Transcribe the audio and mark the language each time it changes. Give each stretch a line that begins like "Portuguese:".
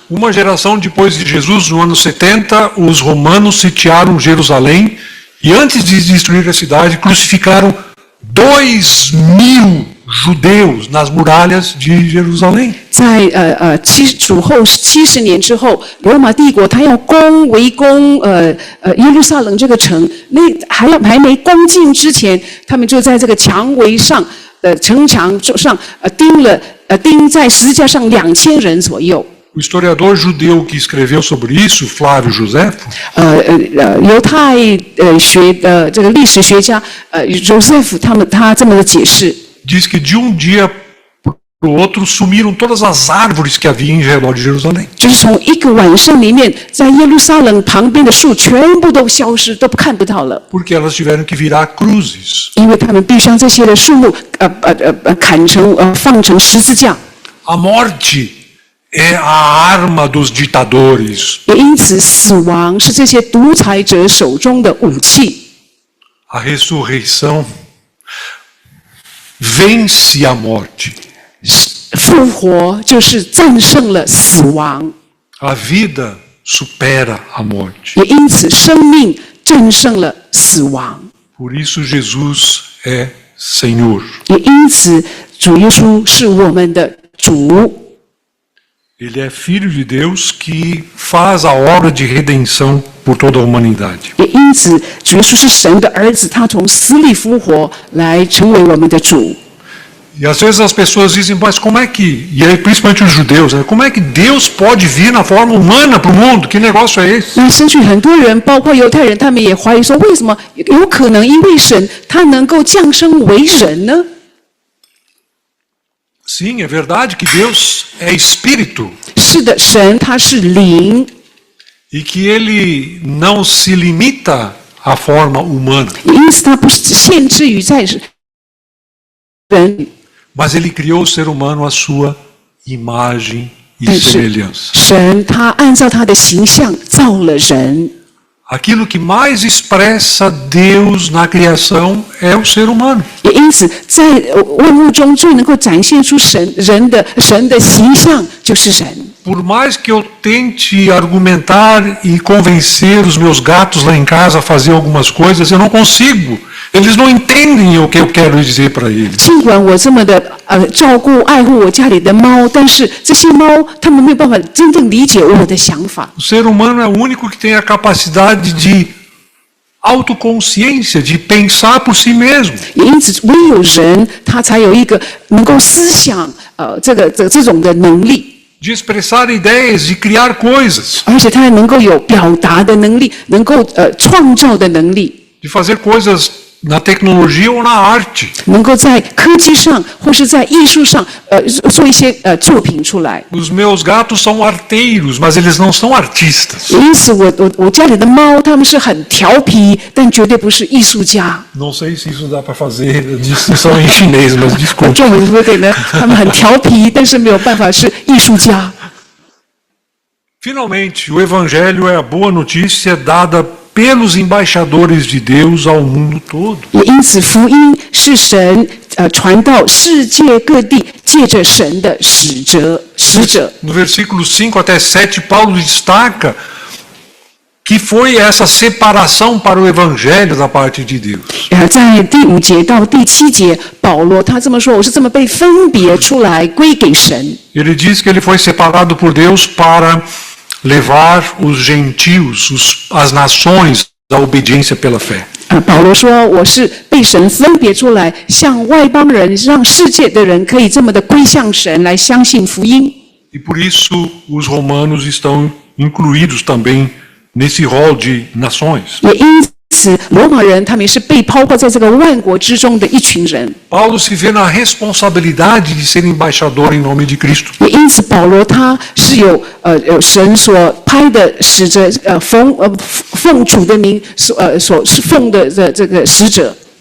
Portuguese: Uma geração depois de Jesus, no ano 70, os romanos sitiaram Jerusalém e antes de destruir a cidade, crucificaram 2.000 judeus nas muralhas de Jerusalém.
Chinese: 在主后70年之后，罗马帝国他要围攻耶路撒冷这个城，还没攻进之前，他们就在这个墙围上城墙上钉在十字架上2000人左右。
Portuguese: O historiador judeu que escreveu sobre isso, Flávio Josefo,
Chinese: 犹太学的这个历史学家Joseph他这么的解释。
Portuguese: diz que de um dia para o outro sumiram todas as árvores que havia em redor de Jerusalém.
Chinese: 就是从一个晚上里面，在耶路撒冷旁边的树全部都消失，都看不到了。
Portuguese: Porque elas tiveram que virar cruzes.
Chinese: 因为他们必须将这些的树木砍成放成十字架。
Portuguese: A morte é a arma dos ditadores.
Chinese: 也因此，死亡是这些独裁者手中的武器。
Portuguese: A ressurreição vence a morte.
Chinese: 复活就是战胜了死亡。
Portuguese: A vida supera a morte.
Chinese: 也因此，生命战胜了死亡。
Portuguese: Por isso Jesus é Senhor.
Chinese: 也因此，主耶稣是我们的主。
Portuguese: Ele é Filho de Deus que faz a obra de redenção por toda a humanidade.
Chinese: 也因此，主耶稣是神的儿子，他从死里复活来成为我们的主。
Portuguese: E às vezes as pessoas dizem, mas como é que, e aí principalmente os judeus, né, como é que Deus pode vir na forma humana para o mundo? Que negócio é esse?
Chinese: 那甚至很多人，包括犹太人，他们也怀疑说，为什么有可能因为神他能够降生为人呢？
Portuguese: Sim, é verdade que Deus é espírito.
Chinese: 是的，神他是灵。
Portuguese: E que ele não se limita à forma humana.
Chinese: 因此，他不是限制于在人。
Portuguese: Mas ele criou o ser humano à sua imagem e
Chinese: 但是
Portuguese: semelhança.
Chinese: 神他按照他的形象造了人。
Portuguese: Aquilo que mais expressa Deus na criação é o ser humano.
Chinese: 也因此，在万物中最能够展现出神的形象，就是人。
Portuguese: Por mais que eu tente argumentar e convencer os meus gatos lá em casa a fazer algumas coisas, eu não consigo. Eles não entendem o que eu quero dizer para eles.
Chinese: 尽管我这么的照顾爱护我家里的猫，但是这些猫它们没有办法真正理解我的想法。
Portuguese: O ser humano é o único que tem a capacidade de autoconsciência, de pensar por si mesmo.
Chinese: 也因此，唯有人他才有一个能够思想这种的能力。
Portuguese: De expressar ideias, de criar coisas,
Chinese: 而且他还能够有表达的能力，能够创造的能力，
Portuguese: de fazer coisas na tecnologia ou na arte.
Chinese: 能够在科技上或是在艺术上做一些作品出来。
Portuguese: Os meus gatos são arteiros, mas eles não são artistas.
Chinese: 因此我家里的猫它们是很调皮，但绝对不是艺术家。
Portuguese: Não sei se isso dá para fazer distinção em chinês, mas desculpe.
Chinese: 中文说对呢，它们很调皮，但是没有办法是艺术家。
Portuguese: Finalmente, o Evangelho é a boa notícia dada pelos embaixadores de Deus ao mundo todo.
Chinese: 也因此，福音是神传到世界各地，借着神的使者。
Portuguese: No versículo 5 até 7, Paulo destaca que foi essa separação para o evangelho da parte de Deus.
Chinese: 在第5节到第7节，保罗他这么说：“我是这么被分别出来，归给神。”
Portuguese: Ele diz que ele foi separado por Deus para levar os gentios, as nações, à obediência pela fé.
Chinese: 保罗说：“我是被神分别出来，向外邦人，让世界的人可以这么的归向神，来相信福音。”
Portuguese: E por isso os romanos estão incluídos também nesse rol de nações.
Chinese: 也因此，罗马人他们也是被包括在这个万国之中的一群人。
Portuguese: Paulo se vê na responsabilidade de ser embaixador em nome de Cristo.
Chinese: 也因此，保罗他是有神所派的使者，奉主的名所奉的这个使者。